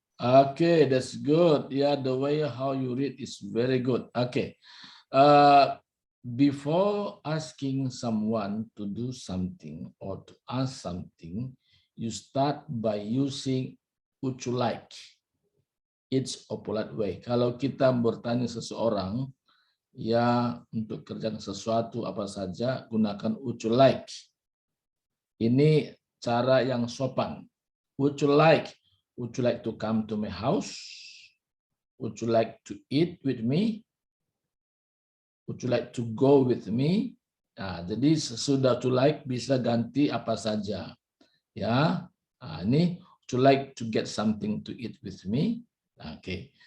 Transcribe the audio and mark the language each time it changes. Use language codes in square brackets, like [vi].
[en] Okay, that's good. Yeah, the way how you read is very good. Okay. Before asking someone to do something or to ask something, you start by using would you like. It's a polite way. [id] Kalau kita bertanya seseorang, ya untuk kerjakan sesuatu apa saja, gunakan would you like. Ini cara yang sopan. [en] Would you like Would you like to come to my house? Would you like to eat with me? Would you like to go with me? [id] Nah, jadi sesudah to like bisa ganti apa saja. Ya, nah, ini [en] would you like to get something to eat with me? Oke, okay.